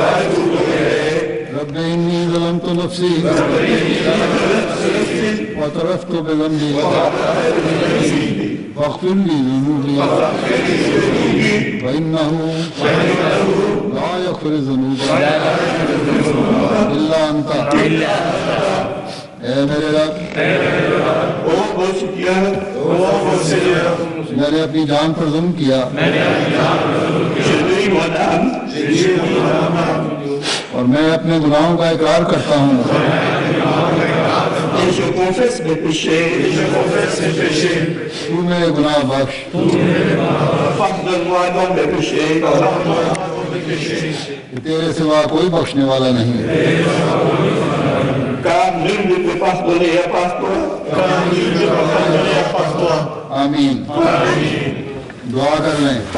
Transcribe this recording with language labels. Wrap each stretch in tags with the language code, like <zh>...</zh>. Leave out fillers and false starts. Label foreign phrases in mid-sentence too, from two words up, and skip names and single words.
<ar>رب انی ظلمت نفسی واعترفت بذنبی فاغفر لي ذنوبي فإنه لا يغفر الذنوب إلا أنت.</ar> <ur>اے میرے رب، میں نے اپنی جان پر ظلم کیا اور میں اپنے گناہوں کا اقرار کرتا ہوں.</ur> <fr>Et je confesse mes péchés.</fr> <ur>تو میرے گناہ بخش.</ur> <fr>Pardonne-moi donc mes péchés.</fr> <ur>تیرے سوا کوئی بخشنے والا نہیں.</ur> <fr>Car nul ne peut pardonner à part toi.</fr> <ur>آمین. دعا کر لیں.</ur>